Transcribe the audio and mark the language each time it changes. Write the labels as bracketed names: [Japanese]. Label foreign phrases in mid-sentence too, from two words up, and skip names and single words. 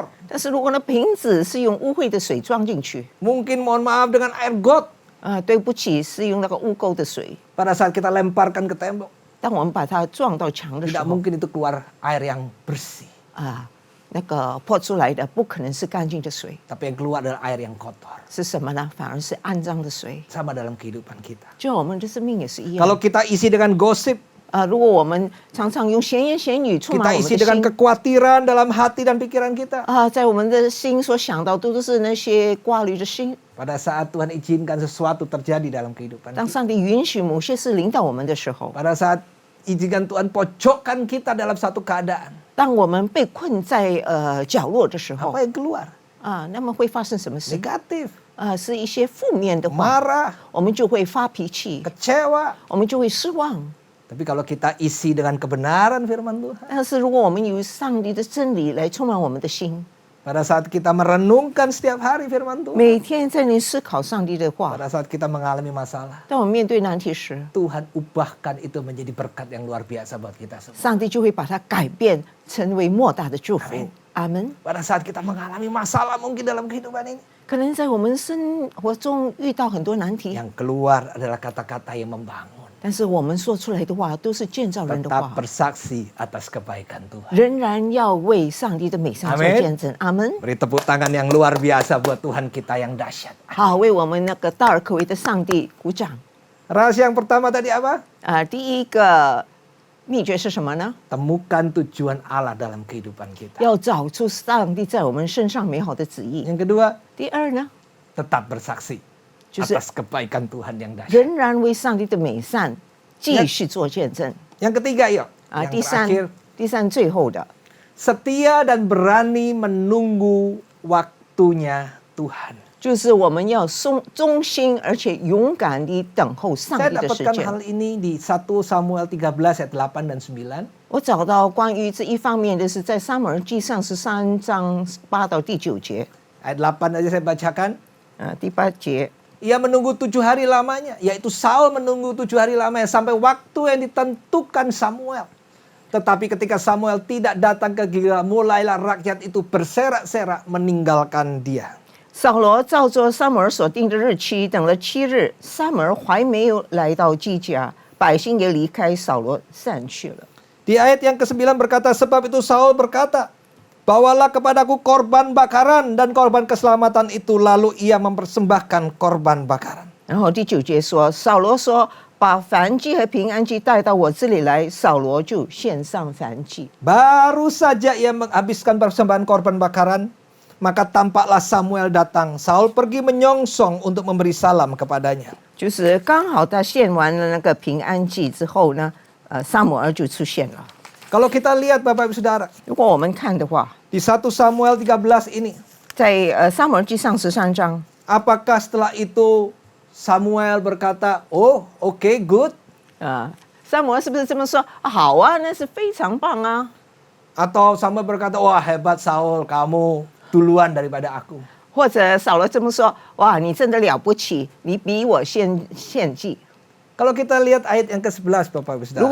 [Chinese] 但是如果那瓶子是用污秽的水装进去， [Indonesian] mungkin mohon maaf dengan air got, [Chinese] 对不起，是用那个污垢的水。 [Indonesian] pada saat kita lemparkan ke tembok, [Chinese] 当我们把它撞到墙的时 [Indonesian] tidak [Chinese] 候， [Indonesian] mungkin itu keluar air yang bersih. [Chinese] 那个泼出来的不可能是干净的水， [Indonesian] Tapi yang keluar adalah air yang kotor. [Chinese] 是什么呢？反而是肮脏的水。 [Indonesian] Sama dalam kehidupan kita. [Chinese] 就我们的生命也是一样。 [Indonesian] Kalau kita isi dengan gosip, [Chinese] 如果我们常常用闲言闲语触 [Indonesian] kita [Chinese] 满我们 [Indonesian] isi [Chinese] 的 [Indonesian] dengan [Chinese] 心， [Indonesian] kekhawatiran dalam hati dan pikiran kita. [Chinese] 在我们的心所想到都是那些挂虑的心。 [Indonesian] Pada saat Tuhan izinkan sesuatu terjadi dalam kehidupan [Chinese] 当 [Indonesian] kita. [Chinese] 上帝允许某些事领导我们的时候， [Indonesian] Pada saat izinkan Tuhan pojokkan kita dalam satu keadaan. [Chinese] 当我们被困在角落的时候， [Indonesian] Apa yang keluar? [Chinese] 那么会发生什么事？ [Indonesian] Negatif, [Chinese] 是一些负面的话， [Indonesian] marah, [Chinese] 我们就会发脾气， [Indonesian] kecewa. [Chinese] 我们就会失望。 [Indonesian] Tapi kalau kita isi dengan kebenaran firman Tuhan. [Chinese] 但是如果我们有上帝的真理来充满我们的心， [Indonesian] Pada saat kita merenungkan setiap hari firman Tuhan. [Chinese] 每天在你思考上帝的话， [Indonesian] Pada saat kita mengalami masalah. [Chinese] 当我们面对难题时， [Indonesian] Tuhan ubahkan itu menjadi berkat yang luar biasa buat kita semua. [Chinese] 上帝就会把它改变成为莫大的祝福。阿门。 [Indonesian] Pada saat kita mengalami masalah mungkin dalam kehidupan ini. [Chinese] 可能在我们生活中遇到很多难题， [Indonesian] Yang keluar adalah kata-kata yang membangun. [Chinese] 但是我们说出来的话都是建造人的 [Indonesian] Tetap [Chinese] 话， [Indonesian] bersaksi atas kebaikan Tuhan. [Chinese] 仍然要为上帝的美善做 [Indonesian] Amin [Chinese] 见证。阿门。 [Indonesian] Beri tepuk tangan yang luar biasa buat Tuhan kita yang dahsyat. [Chinese] 好，为我们那个大而可畏的上帝鼓掌。 [Indonesian] Rahasia yang pertama tadi apa? [Chinese] 第一个秘诀是什么呢？ [Indonesian] Temukan tujuan Allah dalam kehidupan kita. [Chinese] 要找出上帝在我们身上美好的旨意。 [Indonesian] Yang kedua, [Chinese] 第二呢， [Indonesian] tetap bersaksi [Chinese] 就是 [Indonesian] atas kebaikan Tuhan yang dahsyat. [Chinese] 仍然为上帝的美善继续做见证。 [Indonesian] Yang ketiga, yuk. [Chinese] 第 [Indonesian] Yang terakhir, [Chinese] 三最后的， [Indonesian] setia dan berani menunggu waktunya Tuhan. [Chinese] 就是我们要忠心而且勇敢地等候上 [Indonesian] Saya [Chinese] 帝的时 [Indonesian] dapatkan [Chinese] 间。 [Indonesian] hal ini di 1 Samuel 13 ayat 8 dan 9. [Chinese] 我找到关于这一方面的是在撒母耳记上13章8到第9节。 [Indonesian] Ayat 8 aja saya bacakan. [Chinese] 第8节， [Indonesian] Ia menunggu 7 hari lamanya, yaitu Saul menunggu 7 hari lamanya sampai waktu yang ditentukan Samuel. Tetapi ketika Samuel tidak datang ke Gilgal, mulailah rakyat itu berserak-serak meninggalkan dia. [Chinese] 扫罗照着撒母耳所定的日期，等了7日，撒母耳还没有来到基甲，百姓也离开扫罗散去了。 Di ayat yang ke-9 berkata, sebab itu Saul berkata, bawalah kepadaku korban bakaran dan korban keselamatan itu, lalu ia mempersembahkan korban bakaran. 然后第9节说，扫罗说：“把燔祭和平安祭带到我这里来。” 扫罗就献上燔祭。 [Indonesian] Baru saja ia menghabiskan persembahan korban bakaran, maka tampaklah Samuel datang. Saul pergi menyongsong untuk memberi salam kepadanya. [Chinese] 就是刚好他献完了那个平安祭之后呢，撒母耳就出现了。 [Indonesian] Kalau kita lihat Bapak Ibu Saudara, [Chinese] 如果我们看的话， [Indonesian] di 1 Samuel 13 ini, [Chinese] 在撒母耳记上13章， [Indonesian] apakah setelah itu Samuel berkata, oh oke, good? [Chinese] 撒母耳是不是这么说？好啊，那是非常棒啊。 [Indonesian] Atau Samuel berkata, wah hebat Saul, kamu duluan daripada aku. [Chinese] 或者扫罗这么说：“哇，你真的了不起，你比我先献祭。 [Indonesian] Kalau kita lihat ayat yang ke-11 Bapak Ibu ” Saudara.